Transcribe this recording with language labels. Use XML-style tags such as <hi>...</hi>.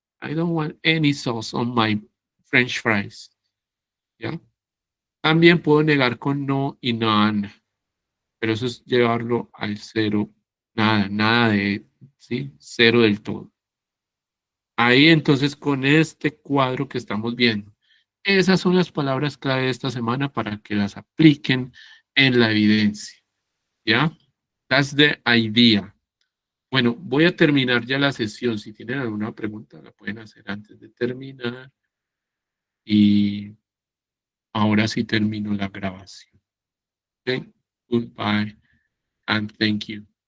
<en>I don't want any sauce on my French fries.</en> <es>¿Ya? También puedo negar con no y none. Pero eso es llevarlo al cero. Nada, nada de, ¿sí? Cero del todo. Ahí entonces con este cuadro que estamos viendo. Esas son las palabras clave de esta semana para que las apliquen en la evidencia. ¿Ya?</es> <en>That's the idea.</en> <es>Bueno, voy a terminar ya la sesión. Si tienen alguna pregunta, la pueden hacer antes de terminar. Y Ahora sí termino la grabación.</es> <en>Ok, goodbye and thank you.</en>